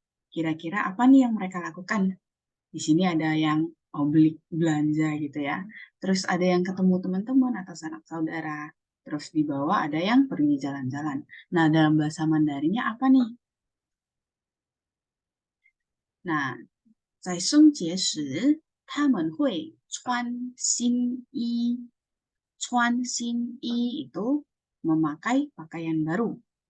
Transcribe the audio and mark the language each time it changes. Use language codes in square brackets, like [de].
[id] Kira-kira apa nih yang mereka lakukan? Di sini ada yang beli belanja gitu ya. Terus ada yang ketemu teman-teman atau sanak saudara. Terus di bawah ada yang pergi jalan-jalan. Nah, dalam bahasa Mandarinnya apa nih? [zh] Nah, 在生节时，他们会穿新衣。穿新衣 [id] itu memakai pakaian baru.